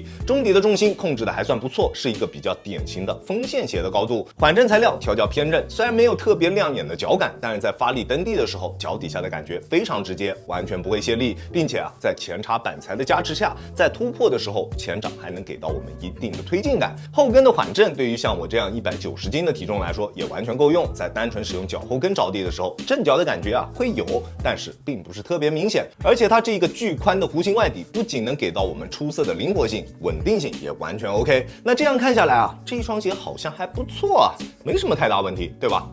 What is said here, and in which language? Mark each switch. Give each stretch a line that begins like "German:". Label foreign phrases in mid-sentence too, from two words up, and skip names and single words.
Chinese: 中底的重心控制的還算不錯，是一個比較典型的鋒線鞋的高度。緩震材料調校偏刃，雖然沒有特別亮眼的腳感，但是在發力蹬地的時候，腳底下的感覺非常直接，完全不會泄力，並且在前叉板材的加持下，在突破的時候，前掌還能給到我们一定的推進感。後跟的緩震對於像我這樣190斤的體重來說也完全夠用，在單純使用腳後跟着地的時候，震腳的感覺會有，但是並不是特別明顯。而且它這一個巨寬的弧形外底不僅能給到我們出色的靈活性，穩定性也完全 OK。那這樣看下來這一雙鞋好像還不錯沒什麼太大問題，對吧？